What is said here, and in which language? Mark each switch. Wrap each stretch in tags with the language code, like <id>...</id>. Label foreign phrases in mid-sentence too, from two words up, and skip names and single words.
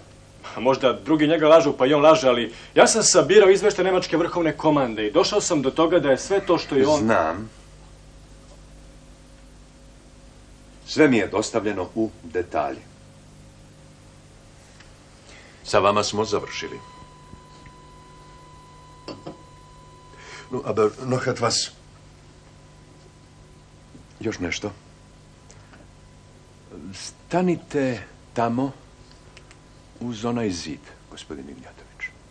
<sr>Možda drugi njega lažu pa i on laže, ali ja sam sabirao izveštaj Nemačke vrhovne komande i došao sam do toga da je sve to što je on... Znam. Sve mi je dostavljeno u detalji. Sa vama smo završili.</sr> <de>No, aber noch etwas.</de> <sr>Još nešto. Stanite tamo uz onaj zid, gospodin Ignjatović.</sr>